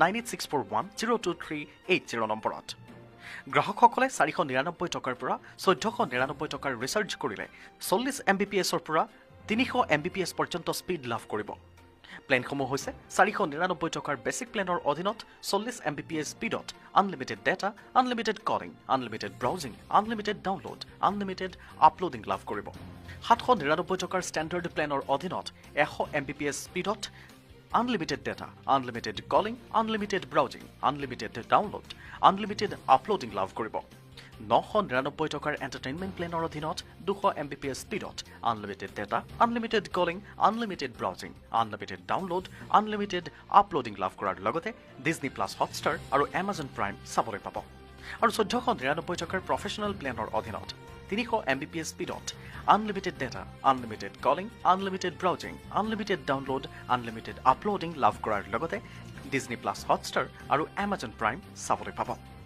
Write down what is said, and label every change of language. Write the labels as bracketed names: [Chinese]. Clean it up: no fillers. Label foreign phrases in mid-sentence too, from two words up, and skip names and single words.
[Assamese] 9864102380 নম্বৰত গ্ৰাহকসকলে 499 টকাৰ পৰা 1499 টকাৰ ৰিচাৰ্জ কৰিলে 40 Mbpsৰ পৰা 300 Mbps পৰ্যন্ত স্পীড লাভ কৰিব প্লেনসমূহ হৈছে 499 টকাৰ বেছিক প্লেনৰ অধীনত 40 Mbps স্পীডত আনলিমিটেড [English] data unlimited calling unlimited browsing unlimited download unlimited uploading [Assamese] লাভ কৰিব 799 টকাৰ ষ্টেণ্ডাৰ্ড প্লেনৰ অধীনত 100 Mbps স্পীডত [English] unlimited data, unlimited calling, unlimited browsing, unlimited download, unlimited uploading [Assamese] লাভ কৰিব 999 টকাৰ এণ্টাৰটেইনমেণ্ট প্লেনৰ অধীনত 200 Mbps স্পীডত [English] unlimited data, unlimited calling, unlimited browsing, unlimited download, unlimited uploading [Assamese] লাভ কৰাৰ লগতে ডিজনি প্লাছ হটষ্টাৰ আৰু এমাজন প্ৰাইম চাবলৈ পাব আৰু 1499 টকাৰ প্ৰফেচনেল প্লেনৰ অধীনত 300 Mbps স্পীডত [English] unlimited data, unlimited calling, unlimited browsing, unlimited download, unlimited uploading [Assamese] লাভ কৰাৰ লগতে ডিজনি প্লাছ হটষ্টাৰ আৰু এমাজন প্ৰাইম চাবলৈ পাব